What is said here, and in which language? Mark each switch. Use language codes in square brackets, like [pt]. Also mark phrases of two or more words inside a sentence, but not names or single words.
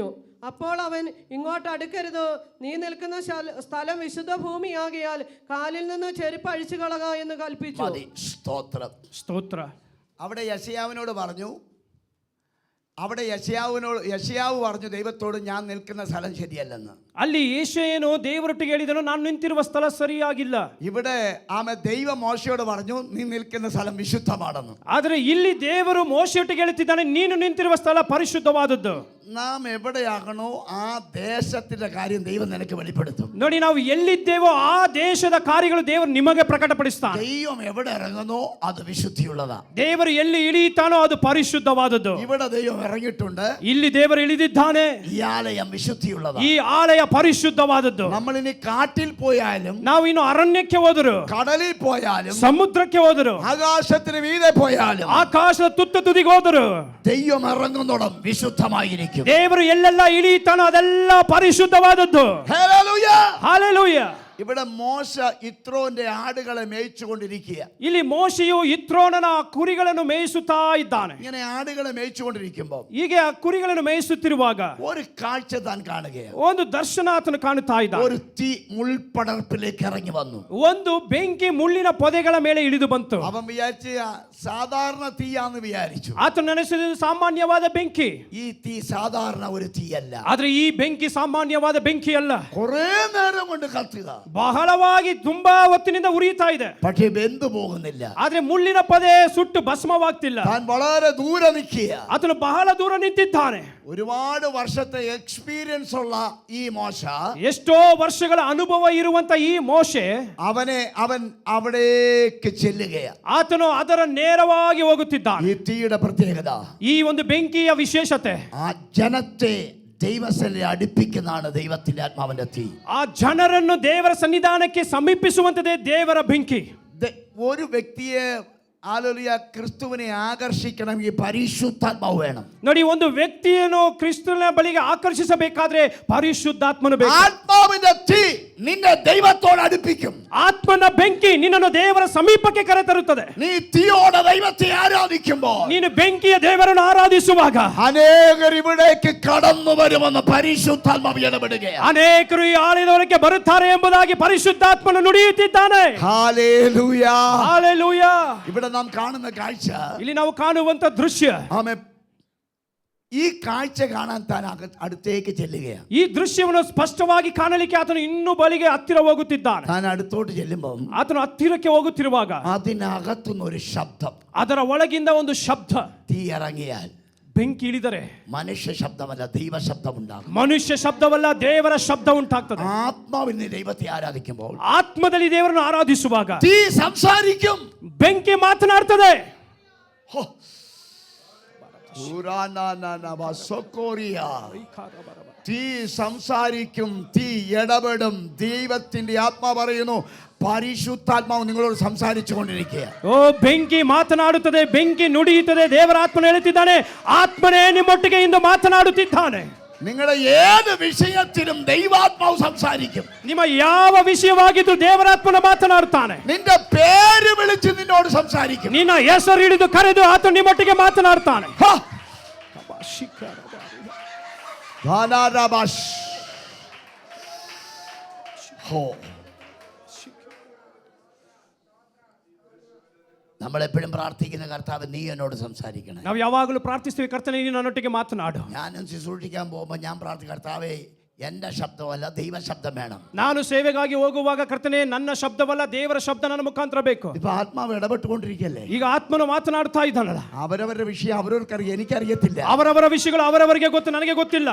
[ml] അപ്പോൾ അവൻ ഇങ്ങോട്ട് അടുക്കരുത്, നീ നിൽക്കുന്ന സ്ഥലം വിശുദ്ധ ഭൂമിയാകിയാൽ കാലിൽ നിന്ന് ചെരുപ്പ് അഴിച്ചു കളക എന്ന് കൽപ്പിച്ചു. സ്തോത്ര. അവിടെ യെശയ്യാവിനോട് പറഞ്ഞു, യെശയ്യാവ് പറഞ്ഞു ദൈവത്തോട്, ഞാൻ നിൽക്കുന്ന സ്ഥലം ശരിയല്ലെന്ന്. [kn] ಅಲ್ಲಿ ಯೆಶಾಯನು ದೇವರೊಟ್ಟಿಗೆ ಹೇಳಿದನು, ನಾನು ನಿಂತಿರುವ ಸ್ಥಳ ಸರಿಯಾಗಿಲ್ಲ. [ml] ഇവിടെ ദൈവം മോശയോട് പറഞ്ഞു, നീ നിൽക്കുന്ന സ്ഥലം വിശുദ്ധമാണെന്ന്. [kn] ಆದರೆ ಇಲ್ಲಿ ದೇವರು ಮೋಶೆಯೊಟ್ಟಿಗೆ ಹೇಳುತ್ತಿದ್ದಾನೆ, ನೀನು ನಿಂತಿರುವ ಸ್ಥಳ ಪರಿಶುದ್ಧವಾದದ್ದು. [ml] നാം എവിടെയാകണോ ആ ദേശത്തിന്റെ കാര്യം ദൈവം നിനക്ക് വെളിപ്പെടുത്തും. [kn] ನೋಡಿ, ನಾವು ಎಲ್ಲಿದ್ದೇವೋ ಆ ದೇಶದ ಕಾರ್ಯಗಳು ದೇವರು ನಿಮಗೆ ಪ್ರಕಟಪಡಿಸ್ತಾನೆ. [ml] ദൈവം എവിടെ ഇറങ്ങുന്നോ അത് വിശുദ്ധിയുള്ളതാ. [kn] ದೇವರು ಎಲ್ಲಿ ಇಳಿಯುತ್ತಾನೋ ಅದು ಪರಿಶುದ್ಧವಾದದ್ದು. [ml] ഇവിടെ ദൈവം ഇറങ്ങിയിട്ടുണ്ട്, [kn] ಇಲ್ಲಿ ದೇವರು ಇಳಿದಿದ್ದಾನೆ. [ml] ഈ ആലയം വിശുദ്ധിയുള്ളതാ. [kn] ಈ ಆಲಯ ಪರಿಶುದ್ಧವಾದದ್ದು. [ml] നമ്മൾ ഇനി കാട്ടിൽ പോയാലും, [kn] ನಾವು ಇನ್ನು ಅರಣ್ಯಕ್ಕೆ ಹೋದರು, [ml] കടലിൽ പോയാലും, [kn] ಸಮುದ್ರಕ್ಕೆ ಹೋದರು, [ml] ആകാശത്തിന് മീതെ പോയാലും, [kn] ಆಕಾಶದ ತುತ್ತ ತುದಿಗೆ ಹೋದರು, [ml] ദൈവം ഇറങ്ങുന്നോടം വിശുദ്ധമായിരിക്കും. [kn] ದೇವರು ಎಲ್ಲೆಲ್ಲ ಇಳಿಯುತ್ತಾನೋ ಅದೆಲ್ಲ ಪರಿಶುದ್ಧವಾದದ್ದು. [ml] ഹല്ലേലൂയ, [kn] ಹಾಲೆಲೂಯ. [ml] ഇവിടെ മോശ ഇത്രോന്റെ ആടുകളെ മേയിച്ചുകൊണ്ടിരിക്കുക. [kn] ಇಲ್ಲಿ ಮೋಶೆಯು ಇತ್ರೋನನ ಕುರಿಗಳನ್ನು ಮೇಯಿಸುತ್ತಾ ಇದ್ದಾನೆ. [ml] ഇങ്ങനെ ആടുകളെ മേയിച്ചുകൊണ്ടിരിക്കുമ്പോൾ [kn] ಹೀಗೆ ಆ ಕುರಿಗಳನ್ನು ಮೇಯಿಸುತ್ತಿರುವಾಗ [ml] ഒരു കാഴ്ച താൻ കാണുകയാണ്. [kn] ಒಂದು ದರ್ಶನ ಆತನು ಕಾಣುತ್ತಾ ಇದ್ದಾನೆ. [ml] ഒരു തീ മുൾപടർപ്പിലേക്ക് ഇറങ്ങി വന്നു. [kn] ಒಂದು ಬೆಂಕಿ ಮುಳ್ಳಿನ ಪೊದೆಗಳ ಮೇಲೆ ಇಳಿದು ಬಂತು. [ml] അവൻ വിചാരിച്ച സാധാരണ തീയാന്ന് വിചാരിച്ചു. [kn] ಆತನು ನೆನೆಸಿದ ಸಾಮಾನ್ಯವಾದ ಬೆಂಕಿ. [ml] ഈ തീ സാധാരണ ഒരു തീയല്ല. [kn] ಆದ್ರೆ ಈ ಬೆಂಕಿ ಸಾಮಾನ್ಯವಾದ ಬೆಂಕಿ ಅಲ್ಲ. [ml] കുറേ നേരം കൊണ്ട് കത്തുക, [kn] ಬಹಳವಾಗಿ ತುಂಬಾ ಹೊತ್ತಿನಿಂದ ಉರಿಯುತ್ತಾ ಇದೆ. [ml] പക്ഷേ വെന്തു പോകുന്നില്ല. [kn] ಆದ್ರೆ ಮುಳ್ಳಿನ ಪೊದೆ ಸುಟ್ಟು ಭಸ್ಮವಾಗ್ತಿಲ್ಲ. [ml] താൻ വളരെ ദൂരെ നിൽക്കുക. [kn] ಆತನು ಬಹಳ ದೂರ ನಿಂತಿದ್ದಾನೆ. [ml] ഒരുപാട് വർഷത്തെ എക്സ്പീരിയൻസ് ഉള്ള ഈ മോശ, [kn] ಎಷ್ಟೋ ವರ್ಷಗಳ ಅನುಭವ ಇರುವಂತ ಈ ಮೋಶೆ, [ml] അവൻ അവിടേക്ക് ചെല്ലുകയാണ്. [kn] ಆತನು ಅದರ ನೇರವಾಗಿ ಹೋಗುತ್ತಿದ್ದಾನೆ. [ml] ഈ തീയുടെ പ്രത്യേകത, [kn] ಈ ಒಂದು ಬೆಂಕಿಯ ವಿಶೇಷತೆ, [ml] ആ ജനത്തെ ദൈവസ്ഥലിൽ അടുപ്പിക്കുന്നതാണ് ദൈവത്തിന്റെ ആത്മാവിന്റെ തീ. [kn] ಆ ಜನರನ್ನು ದೇವರ ಸನ್ನಿಧಾನಕ್ಕೆ ಸಮೀಪಿಸುವಂತದೇ ದೇವರ ಬೆಂಕಿ. [ml] ഒരു വ്യക്തിയെ ഹല്ലേലൂയ ക്രിസ്തുവിനെ ആകർഷിക്കണമെങ്കിൽ പരിശുദ്ധാത്മാവ് വേണം. [kn] ನೋಡಿ, ಒಂದು ವ್ಯಕ್ತಿಯನ್ನು ಕ್ರಿಸ್ತನ ಬಳಿಗೆ ಆಕರ್ಷಿಸಬೇಕಾದ್ರೆ ಪರಿಶುದ್ಧಾತ್ಮನು ಬೇಕು. [ml] ആത്മാവിന്റെ തീ നിന്നെ ദൈവത്തോട് അടുപ്പിക്കും. [kn] ಆತ್ಮನ ಬೆಂಕಿ ನಿನ್ನನ್ನು ದೇವರ ಸಮೀಪಕ್ಕೆ ಕರೆತರುತ್ತದೆ. [ml] നീ തീയോടെ ദൈവത്തെ ആരാധിക്കുമ്പോൾ, [kn] ನೀನು ಬೆಂಕಿಯ ದೇವರನ್ನು ಆರಾಧಿಸುವಾಗ [ml] അനേകർ ഇവിടേക്ക് കടന്നു വരുമെന്ന് പരിശുദ്ധാത്മാവ് ഇടപെടുകയാണ്. [kn] ಅನೇಕರು ಈ ಆಲಯದೊಳಗೆ ಬರುತ್ತಾರೆ ಎಂಬುದಾಗಿ ಪರಿಶುದ್ಧಾತ್ಮನು ನುಡಿಯುತ್ತಿದ್ದಾನೆ. [ml] ഹല്ലേലൂയ. [kn] ಹಾಲೆಲೂಯ. [ml] ഇവിടെ നാം കാണുന്ന കാഴ്ച, [kn] ಇಲ್ಲಿ ನಾವು ಕಾಣುವಂತ ದೃಶ್ಯ, [ml] ആമേ, ഈ കാഴ്ച കാണാൻ താൻ അടുത്തേക്ക് ചെല്ലുകയാണ്. [kn] ಈ ದೃಶ್ಯವನ್ನು ಸ್ಪಷ್ಟವಾಗಿ ಕಾಣಲಿಕ್ಕೆ ಆತನು ಇನ್ನೂ ಬಳಿಗೆ ಹತ್ತಿರ ಹೋಗುತ್ತಿದ್ದಾನೆ. [ml] താൻ അടുത്തോട്ട് ചെല്ലുമ്പോൾ [kn] ಆತನು ಹತ್ತಿರಕ್ಕೆ ಹೋಗುತ್ತಿರುವಾಗ [ml] അതിനകത്തുനിന്ന് ഒരു ശബ്ദം, [kn] ಅದರ ಒಳಗಿಂದ ಒಂದು ಶಬ್ದ, [ml] തീ ഇറങ്ങിയാൽ [kn] ಬೆಂಕಿ ಇಳಿದರೆ [ml] മനുഷ്യ ശബ്ദമല്ല ദൈവ ശബ്ദം ഉണ്ടാകും. [kn] ಮನುಷ್ಯ ಶಬ್ದವಲ್ಲ, ದೇವರ ಶಬ್ದ ಉಂಟಾಗ್ತದೆ. [ml] ആത്മാവിൽ നീ ദൈവത്തെ ആരാധിക്കുമ്പോൾ [kn] ಆತ್ಮದಲ್ಲಿ ದೇವರನ್ನು ಆರಾಧಿಸುವಾಗ [ml] തീ സംസാരിക്കും, [kn] ಬೆಂಕಿ ಮಾತನಾಡ್ತದೆ. [ml] ഹോ, തീ സംസാരിക്കും, തീ ഇടപെടും. ദൈവത്തിന്റെ ആത്മാ പറയുന്നു, പരിശുദ്ധാത്മാവ് നിങ്ങളോട് സംസാരിച്ചു കൊണ്ടിരിക്കുക. [kn] ಓ, ಬೆಂಕಿ ಮಾತನಾಡುತ್ತದೆ, ಬೆಂಕಿ ನುಡಿಯುತ್ತದೆ. ದೇವರ ಆತ್ಮನು ಹೇಳುತ್ತಿದ್ದಾನೆ, ಆತ್ಮನೇ ನಿಮ್ಮೊಟ್ಟಿಗೆ ಇಂದು ಮಾತನಾಡುತ್ತಿದ್ದಾನೆ. [ml] നിങ്ങളുടെ ഏത് വിഷയത്തിലും ദൈവാത്മാവ് സംസാരിക്കും. [kn] ನಿಮ್ಮ ಯಾವ ವಿಷಯವಾಗಿದ್ದು ದೇವರಾತ್ಮನ ಮಾತನಾಡುತ್ತಾನೆ. [ml] നിന്റെ പേര് വിളിച്ച് നിന്നോട് സംസാരിക്കും. [kn] ನಿನ್ನ ಹೆಸರು ಹಿಡಿದು ಕರೆದು ಆತನು ನಿಮ್ಮೊಟ್ಟಿಗೆ ಮಾತನಾಡುತ್ತಾನೆ. ഹാ. ധാനാരാബാഷ്. ഹോ. [ml] നമ്മളെപ്പോഴും പ്രാർത്ഥിക്കുന്ന കർത്താവ്, നീ എന്നോട് സംസാരിക്കണം. [kn] ನಾವು ಯಾವಾಗಲೂ ಪ್ರಾರ್ಥಿಸ್ತೀವಿ, ಕರ್ತನೇ ನೀನು ನನ್ನೊಟ್ಟಿಗೆ ಮಾತನಾಡು. [ml] ഞാനും ശുശ്രൂഷിക്കാൻ പോകുമ്പോൾ ഞാൻ പ്രാർത്ഥിക്കും, കർത്താവേ എൻ്റെ ശബ്ദമല്ല ദൈവ ശബ്ദം വേണം. [kn] ನಾನು ಸೇವೆಗಾಗಿ ಹೋಗುವಾಗ ಕರ್ತನೇ ನನ್ನ ಶಬ್ದವಲ್ಲ, ದೇವರ ಶಬ್ದ ನನ್ನ ಮುಖಾಂತರ ಬೇಕು. [ml] ഇപ്പൊ ആത്മാവ് ഇടപെട്ടുകൊണ്ടിരിക്കല്ലേ. [kn] ಈಗ ಆತ್ಮನು ಮಾತನಾಡ್ತಾ ಇದ್ದಾನಲ್ಲ. [ml] അവരവരുടെ വിഷയം അവരവർക്കറിയാം, എനിക്കറിയത്തില്ല. [kn] ಅವರವರ ವಿಷಯಗಳು ಅವರವರಿಗೆ ಗೊತ್ತು, ನನಗೆ ಗೊತ್ತಿಲ್ಲ.